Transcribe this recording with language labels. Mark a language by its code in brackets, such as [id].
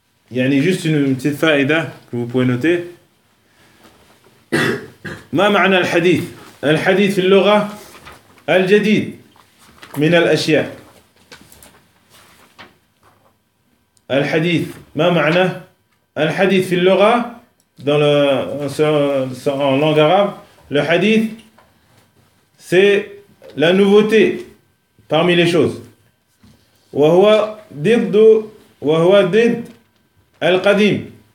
[fr] Yani juste une petite faïda que vous pouvez noter. [ar] ما معنى الحديث؟ الحديث في اللغة الجديد من الأشياء. الحديث ما معنى؟ الحديث في اللغة [fr] dans en langue arabe, le hadith c'est la nouveauté parmi les choses. [ar] وهو ضد القديم.